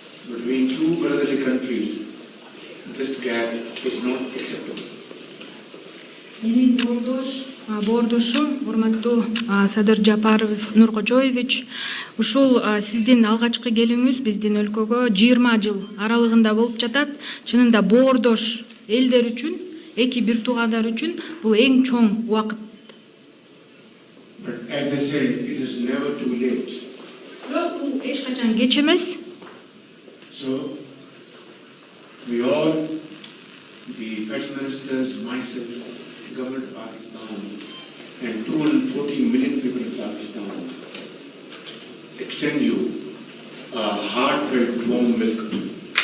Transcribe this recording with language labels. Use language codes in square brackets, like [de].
[en] Between two brotherly countries, this gap is not acceptable. [ky] Менин боордошум, урматтуу Садыр Жапаров Нуркожоевич, ушул сиздин алгачкы келүүңүз биздин өлкөгө 20 жыл аралыгында болуп жатат. Чынында боордош элдер үчүн, эки бир туугандар үчүн бул эң чоң убакыт. [en] But as they say, it is never too late. [ky] Бирок бул эч качан кеч эмес. [en] So, we all, the federal ministers, myself, government of Pakistan, and 214 million people of Pakistan, extend you a heartfelt warm welcome.